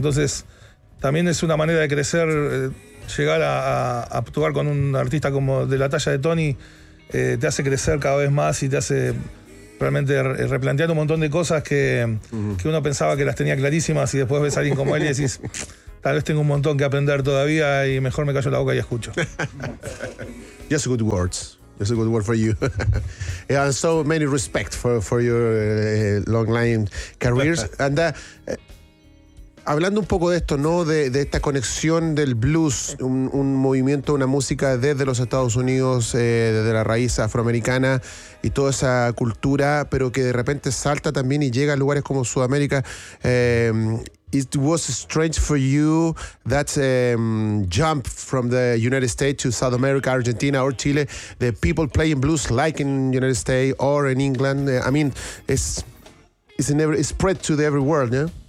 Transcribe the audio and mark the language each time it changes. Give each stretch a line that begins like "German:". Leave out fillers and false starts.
Spanish: Entonces, también es una manera de crecer, llegar a actuar con un artista como de la talla de Tony, te hace crecer cada vez más y te hace... realmente replantear un montón de cosas que uno pensaba que las tenía clarísimas, y después ves a alguien como él y decís, tal vez tengo un montón que aprender todavía, y mejor me callo la boca y escucho.
English: Just good words. Just a good word for you. And so many respect for your long line careers.
Spanish: And hablando un poco de esto, ¿no? De esta conexión del blues, un movimiento, una música desde los Estados Unidos, desde la raíz afroamericana y toda esa cultura, pero que de repente salta también y llega a lugares como Sudamérica.
English: It was strange for you that jump from the United States to South America, Argentina or Chile, the people playing blues like in United States or in England. I mean, it's never spread to the every world, yeah?